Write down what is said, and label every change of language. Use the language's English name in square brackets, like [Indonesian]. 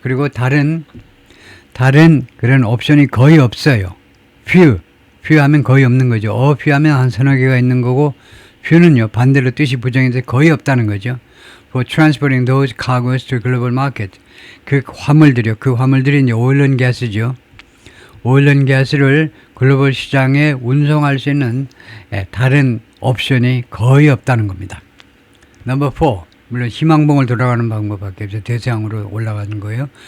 [Korean] 그리고 다른 그런 옵션이 거의 없어요. few 하면 거의 없는 거죠. few 하면 한 서너 개가 있는 거고 few는요 반대로 뜻이 부정인데 거의 없다는 거죠. [English] For transporting those cargoes to global market. [Korean] 그 화물들이 이제 오일 앤 가스죠. 오일 앤 가스를 글로벌 시장에 운송할 수 있는 다른 옵션이 거의 없다는 겁니다. 넘버 4. 물론 희망봉을 돌아가는 방법밖에 없죠. 대서양으로 올라가는 거예요.